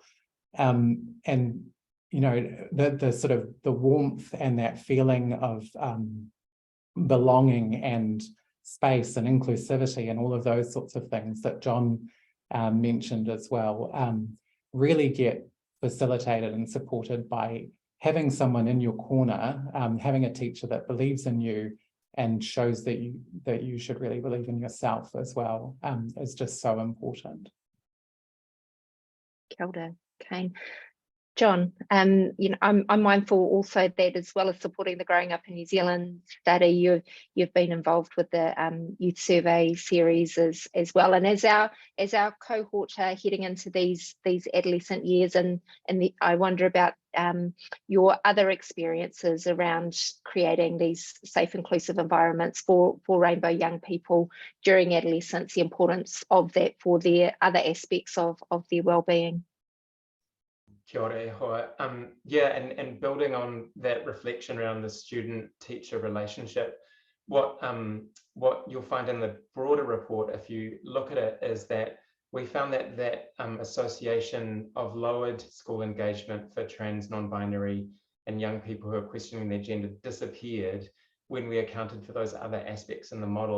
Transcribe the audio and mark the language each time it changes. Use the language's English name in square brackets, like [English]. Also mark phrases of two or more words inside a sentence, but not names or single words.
[English] And you know, the sort of the warmth and that feeling of belonging and space and inclusivity and all of those sorts of things that John mentioned as well, really get facilitated and supported by having someone in your corner, having a teacher that believes in you and shows that you should really believe in yourself as well, is just so important. [Māori] Kia ora, Kane. [English] John, you know, I'm mindful also that as well as supporting the Growing Up in New Zealand study, you've been involved with the youth survey series as well. And as our cohort are heading into these adolescent years, and I wonder about your other experiences around creating these safe, inclusive environments for rainbow young people during adolescence, the importance of that for their other aspects of their well-being. [Māori] Kia ora e hoa. [English] Yeah, and building on that reflection around the student-teacher relationship, what you'll find in the broader report, if you look at it, is that we found that association of lowered school engagement for trans, non-binary and young people who are questioning their gender disappeared when we accounted for those other aspects in the model.